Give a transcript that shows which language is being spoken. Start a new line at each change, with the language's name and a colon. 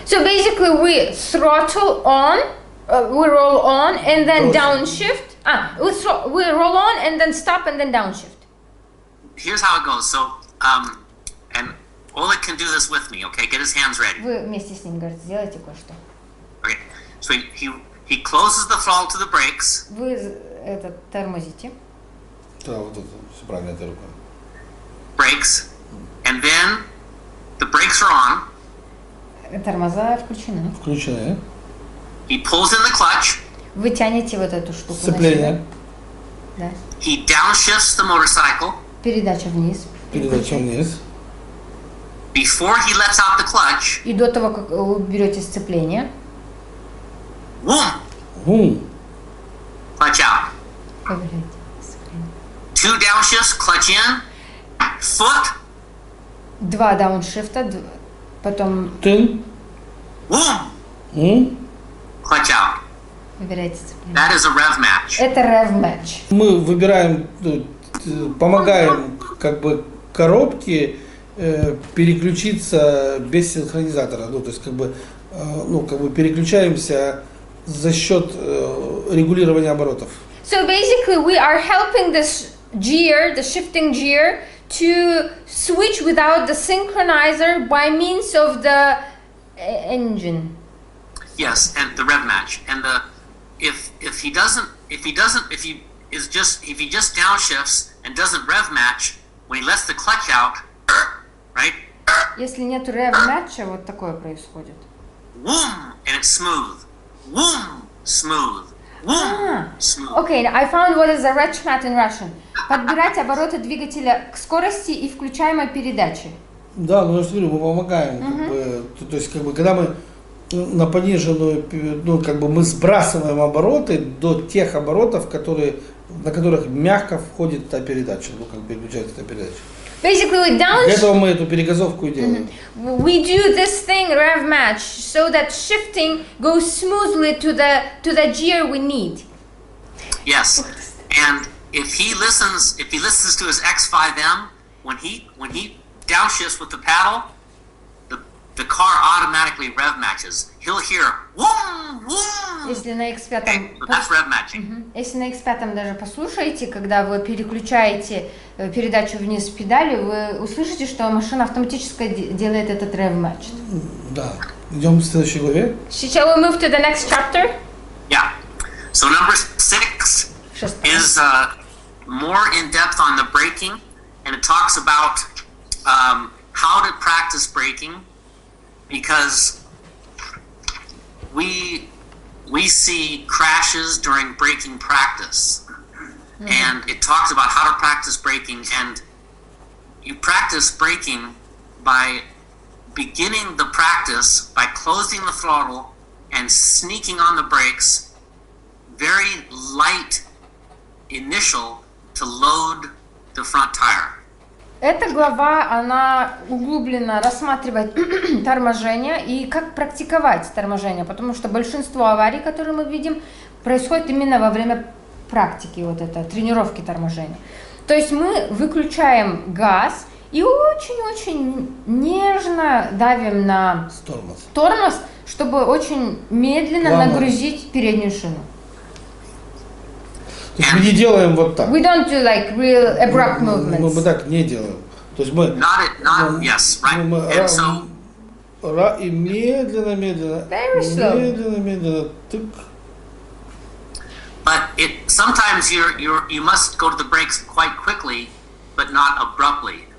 English: So basically we throttle on, we roll on and then downshift. We roll on and then stop and then downshift. Here's how it goes. So, and Oleg can do this with me, okay? Get his hands ready.
Russian: Вы вместе с ним, говорите, сделайте кое-что.
English: Okay. So he closes the throttle to the brakes.
Russian: Вы тормозите. Да, вот это все правильно, эта рука.
English: Brakes. And then the brakes are on.
Russian: Тормоза включены. Включены.
English: He pulls in the clutch.
Russian: Вы тянете вот эту штуку Сцепление. на себя. Да.
English: He downshifts the motorcycle.
Russian: Передача вниз. Передача вниз.
English: Before he lets out the clutch.
Russian: И до того, как вы берете сцепление.
English: Clutch out.
Russian: Проверяйте.
English: Two downshifts, clutch in. Foot.
Russian: 2 дауншифта, потом. Тын.
English: Clutch out.
Russian: Выбирайте сцепление.
English: That is a rev match.
Russian: Это rev-match. Мы выбираем, помогаем как бы коробке переключиться без синхронизатора, то есть как бы переключаемся за счет регулирования оборотов.
English: So basically we are helping this gear, the shifting gear, to switch without the synchronizer by means of the engine. Yes, and the rev match, and if he just downshifts and doesn't rev match when he lets the clutch out, right?
Russian: Если нету rev-матча, вот такое происходит.
English: And it's smooth. Smooth. Smooth. Okay, I found what is a retchmat in Russian.
Russian: Подбирать обороты двигателя к скорости и включаемой передаче. Да, я же говорю, мы помогаем, как бы, то есть как бы когда мы на пониженную, мы сбрасываем обороты до тех оборотов, на которых мягко входит та передача, переключается та передача.
English: Basically, we
Russian: Для этого мы эту перегазовку и делаем.
English: We do this thing rev match so that shifting goes smoothly to the gear we need. Yes, and if he listens to his X5M when he downshifts with the paddle, the car automatically rev matches. He'll hear "woom woom."
Russian: Если на X5,
English: Okay, so that's rev matching.
Russian: если на X5 даже послушаете, когда вы переключаете передачу вниз педали, вы услышите, что машина автоматически делает этот rev match. Да. Идем к следующей главе.
English: Shall we move to the next chapter? Yeah. So number 6 is more in depth on the braking, and it talks about how to practice braking, because we see crashes during braking practice, and it talks about how to practice braking, and you practice braking by beginning the practice by closing the throttle and sneaking on the brakes, very light initial to load the front tire.
Russian: Эта глава, она углубленно рассматривает торможение и как практиковать торможение, потому что большинство аварий, которые мы видим, происходит именно во время практики, вот это, тренировки торможения. То есть мы выключаем газ и очень-очень нежно давим на тормоз, чтобы очень медленно нагрузить переднюю шину. То есть мы не делаем вот так.
English: We don't do like real abrupt movements.
Russian: Мы так не делаем. То есть мы
English: Yes, right. And so,
Russian: и медленно,
English: Very slow.
Russian: медленно, тык.
English: but sometimes you must go to the brakes quite quickly, but not abruptly.